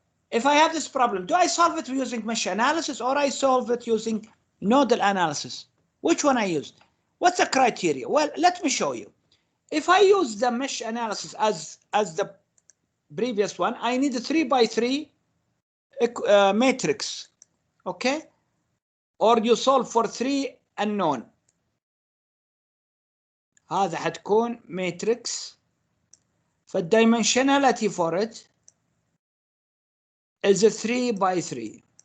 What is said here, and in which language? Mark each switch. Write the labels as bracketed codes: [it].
[en] If I have this problem, do I solve it using mesh analysis or I solve it using nodal analysis? Which one I use? What's the criteria? Well, let me show you. If I use the mesh analysis as the previous one, I need a 3 by 3 matrix, okay? Or you solve for 3 unknown. [ar] هذا حتكون matrix. [en] فالdimensionality for it is a 3 by 3.